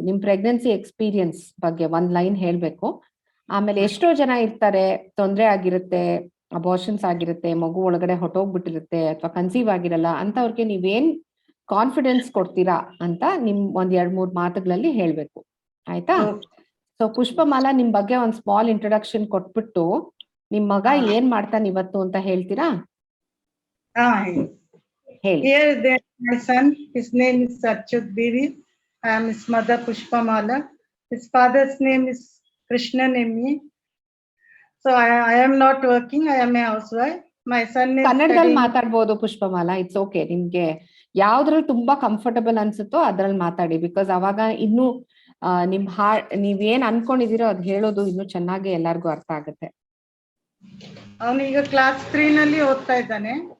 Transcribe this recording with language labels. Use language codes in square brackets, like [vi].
[kn] ನಿಮ್ pregnancy experience ಬಗ್ಗೆ ಒಂದ್ ಲೈನ್ ಹೇಳ್ಬೇಕು. ಆಮೇಲೆ ಎಷ್ಟೋ ಜನ ಇರ್ತಾರೆ, ತೊಂದರೆ ಆಗಿರುತ್ತೆ, ಅಬೋರ್ಷನ್ಸ್ ಆಗಿರುತ್ತೆ, ಮಗು ಒಳಗಡೆ ಹೊಟ್ಟೋಗ್ಬಿಟ್ಟಿರುತ್ತೆ, ಅಥವಾ ಕನ್ಸೀವ್ ಆಗಿರಲ್ಲ, ಅಂತವ್ರಿಗೆ ನೀವೇನ್ ಕಾನ್ಫಿಡೆನ್ಸ್ ಕೊಡ್ತೀರಾ ಅಂತ ನಿಮ್ ಒಂದ್ 2-3 ಮಾತುಗಳಲ್ಲಿ ಹೇಳ್ಬೇಕು. ಆಯ್ತಾ? ಸೊ ಪುಷ್ಪಮಾಲಾ, ನಿಮ್ ಬಗ್ಗೆ ಒಂದ್ ಸ್ಮಾಲ್ ಇಂಟ್ರೊಡಕ್ಷನ್ ಕೊಟ್ಬಿಟ್ಟು ನಿಮ್ ಮಗ ಏನ್ ಮಾಡ್ತಾನೆ ಇವತ್ತು ಅಂತ ಹೇಳ್ತೀರಾ? ಹಾ, ಹೇಳಿ. [en] Here there my son, his name is Achyut Bivi. I am his mother Pushpamala. His father's name is Krishnan M.E. So I am not working, I am a housewife. My son is [kn] ಕನ್ನಡದಲ್ಲಿ [en] studying. [kn] ಮಾತಾಡ್ಬೋದು ಪುಷ್ಪಮಾಲಾ, it's okay. ನಿಮ್ಗೆ ಯಾವ್ದ್ರಲ್ಲಿ ತುಂಬಾ comfortable ಅನ್ಸುತ್ತೋ ಅದ್ರಲ್ಲಿ ಮಾತಾಡಿ. Because ಅವಾಗ ಇನ್ನು ನಿಮ್ ನೀವೇನ್ ಅನ್ಕೊಂಡಿದೀರೋ ಅದ್ ಹೇಳೋದು ಇನ್ನು ಚೆನ್ನಾಗಿ ಎಲ್ಲಾರ್ಗು ಅರ್ಥ ಆಗುತ್ತೆ. ಅವನೀಗ ಕ್ಲಾಸ್ 3 ನಲ್ಲಿ ಓದ್ತಾ ಇದ್ದಾನೆ.